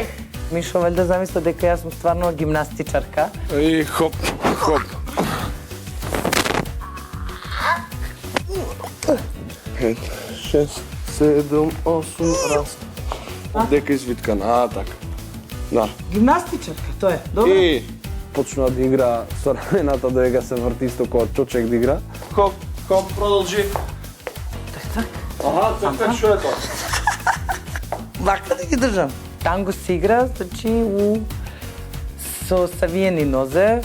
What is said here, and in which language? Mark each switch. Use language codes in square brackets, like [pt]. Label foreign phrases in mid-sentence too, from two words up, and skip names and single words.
[sr] Mišo, valjda zamislio дека ja sam stvarno gimnastičarka. I hop, hop. 5, 6, 7, 8, [mk] раз. Дека извиткан, така. Да. Гимнастичарка, [sr] to je, dobro? [mk] И почна да игра со рамената, да ја се врти исто како чочек да игра. Хоп, хоп, продолжи. Так. Така, што е тоа? Вака да ги држам. Танго се игра, значи со савиени нозе.